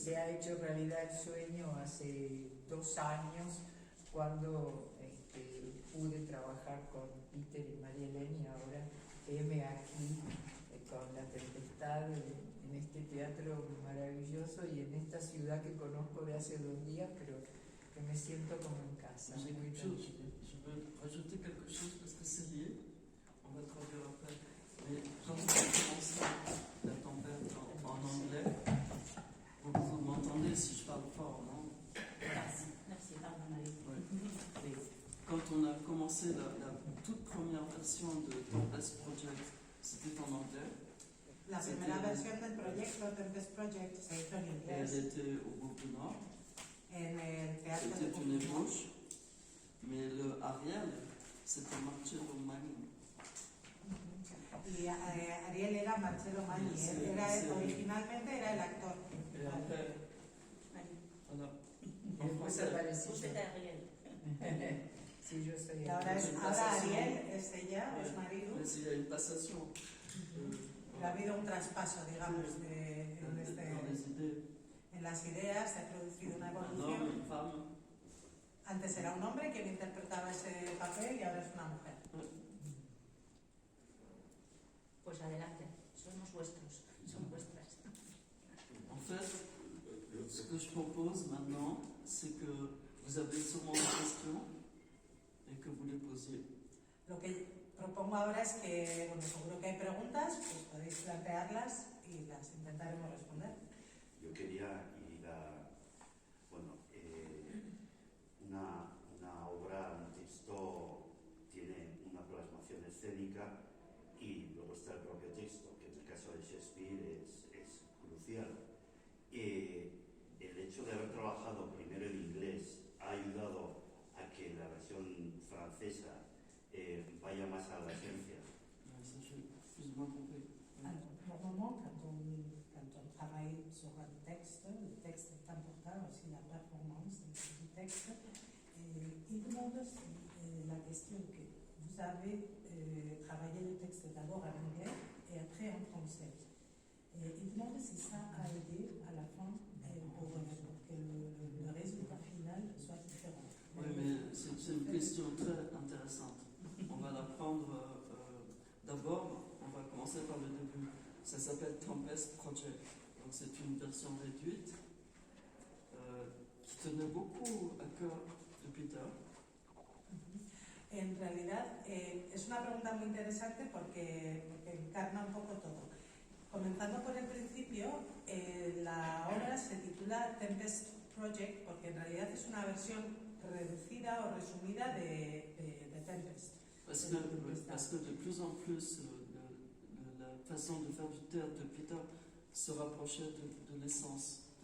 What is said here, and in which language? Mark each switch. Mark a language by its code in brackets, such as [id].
[es] hecho realidad el sueño hace 2 años, cuando pude trabajar con Peter y María Helene, y ahora heme aquí con La Tempestad en este teatro maravilloso y en esta ciudad que conozco de hace 2 días, pero que me siento como en casa. [fr] Je veux rajouter quelque chose parce que c'est lié. On va traduire après. Mais quand on a commencé La Tempête en anglais, vous m'entendez si je parle fort, non? Merci, pardon Marie. Oui. Quand on a commencé la toute première version de Tempest Project, c'était en anglais. [es] La primera versión del proyecto Tempest Project se hizo en inglés. [fr] Elle était au Groupe du Nord. [es] En el teatro de [fr] C'était une ébauche, mais le Ariel, c'était Marcello Magni. [es] Y Ariel era Marcello Magni, originalmente era el actor. [fr] Et après, voilà. [es] Después apareció. Usted es Ariel. Sí, yo soy. Y ahora Ariel es ella, es Marie-Lou. [fr] Mais il y a une passation. [es] Ha habido un traspaso, digamos, [fr] Dans les idées. [es] en las ideas, se ha producido una [fr] Un homme, [es] evolución. [fr] une femme. [es] Antes era un hombre quien interpretaba ese papel y ahora es una mujer. Pues adelante, somos vuestros, son vuestras. [fr] En fait, ce que je propose maintenant, c'est que vous avez sûrement des questions et que vous les posiez. [es] Lo que propongo ahora es que, bueno, seguro que hay preguntas, pues podéis plantearlas y las intentaremos responder. Yo quería ir a, bueno, una obra, un texto tiene una plasmación escénica y luego está el propio texto, que en el caso de Shakespeare es crucial. El hecho de haber trabajado primero en inglés ha ayudado a que la versión francesa vaya más a la esencia. [fr] Ça, j'ai plus ou moins compris. Alors, normalement, quand on travaille sur un texte, le texte est important, aussi la performance du texte. Il demande si la question que vous avez travaillé le texte d'abord en anglais et après en français. Il demande si ça a aidé à la fin pour que le résultat final soit différent. Oui, mais c'est une question très intéressante. On va la prendre d'abord, on va commencer par le début. Ça s'appelle Tempest Project. Donc c'est une version réduite qui tenait beaucoup à cœur de Peter. [es] En realidad es una pregunta muy interesante porque encarna un poco todo. Comenzando por el principio, la obra se titula Tempest Project porque en realidad es una versión reducida o resumida de Tempest. [fr] Parce que de plus en plus, la façon de faire du théâtre de Peter se rapprochait de l'essence.